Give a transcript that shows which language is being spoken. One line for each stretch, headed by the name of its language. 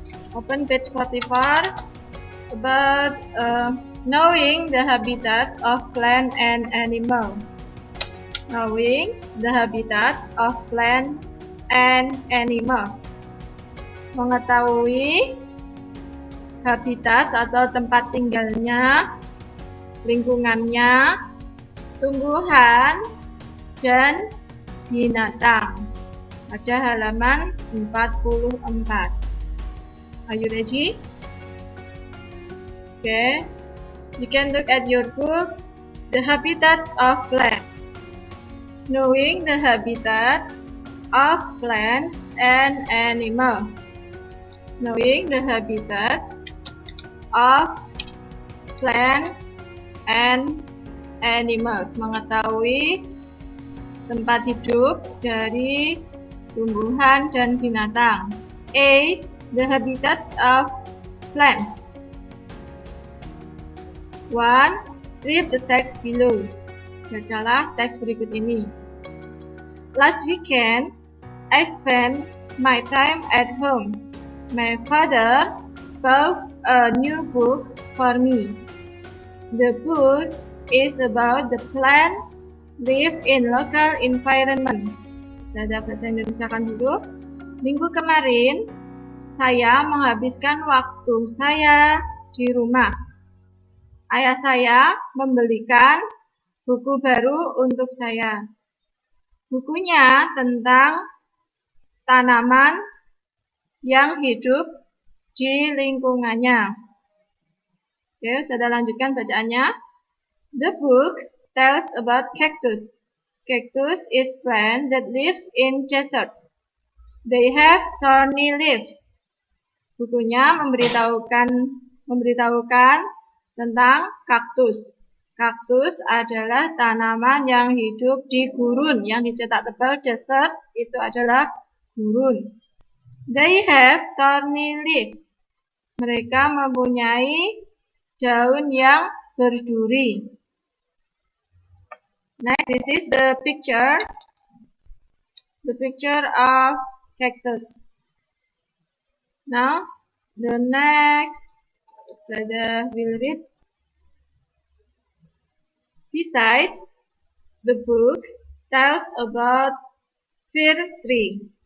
English: Open page 44 about knowing the habitats of plant and animal. Knowing the habitats of plant and animals.
Indonesian: Mengetahui habitat atau tempat tinggalnya, lingkungannya, tumbuhan, dan binatang. Pada halaman 44.
English: Are you ready? Okay. You can look at your book, The Habitats of Plants. Knowing the habitats of plants and animals. Knowing the habitats of plants and animals.
Indonesian: Mengetahui tempat hidup dari tumbuhan dan binatang.
English: A. The habitats of plants. 1. Read the text below.
Indonesian: Bacalah teks berikut ini.
English: Last weekend, I spent my time at home. My father bought a new book for me. The book is about the plant live in local environment.
Indonesian: Sudah bahasa Indonesia kan dulu. Minggu kemarin, saya menghabiskan waktu saya di rumah. Ayah saya membelikan buku baru untuk saya. Bukunya tentang tanaman yang hidup di lingkungannya. Oke, sudah lanjutkan bacaannya.
English: The book tells about cactus. Cactus is plant that lives in desert. They have thorny leaves.
Indonesian: Bukunya memberitahukan tentang kaktus. Kaktus adalah tanaman yang hidup di gurun, yang dicetak tebal desert itu adalah gurun.
English: They have thorny leaves.
Indonesian: Mereka mempunyai daun yang berduri.
English: Next, this is the picture of cactus. Now, the next Sada will read. Besides, the book tells about fir tree.